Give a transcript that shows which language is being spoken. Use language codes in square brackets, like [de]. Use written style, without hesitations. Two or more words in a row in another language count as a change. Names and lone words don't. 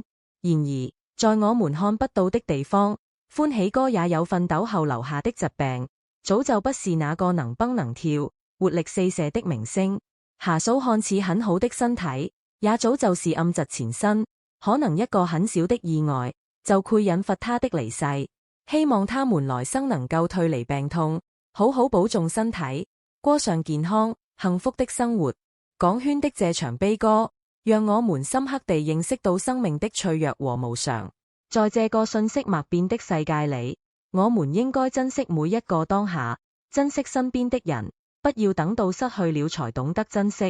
[zh] 然而，在我們看不到的地方，歡喜哥也有奮鬥後留下的疾病，早就不是那個能蹦能跳、活力四射的明星。霞嫂看似很好的身體，也早就是暗疾纏身，可能一個很小的意外，就會引發她的離世。希望他們來生能夠退離病痛，好好保重身體，過上健康、幸福的生活。港圈的這場悲歌，讓我們深刻地認識到生命的脆弱和無常。在這個瞬息萬變的世界裏，我們應該珍惜每一個當下，珍惜身邊的人，不要等到失去了才懂得珍惜。